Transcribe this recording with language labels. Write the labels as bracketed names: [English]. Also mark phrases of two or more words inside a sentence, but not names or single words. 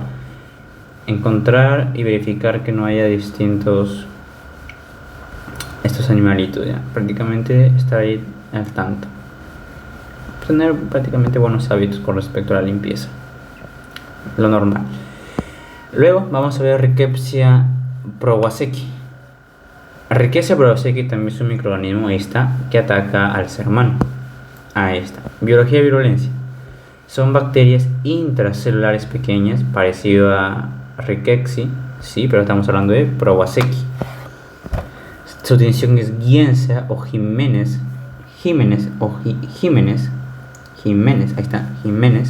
[Spanish] Encontrar y verificar que no haya estos animalitos, ya prácticamente estar ahí al tanto, tener prácticamente buenos hábitos con respecto a la limpieza, lo normal. Luego vamos a ver Rickettsia prowazekii. Rickettsia prowazekii también es un microorganismo que ataca al ser humano. Ahí está. Biología y virulencia. Son bacterias intracelulares pequeñas, parecido a Rickettsia, sí, pero estamos hablando de prowazekii. Su distinción es Gienza o Jiménez, ahí está, Jiménez.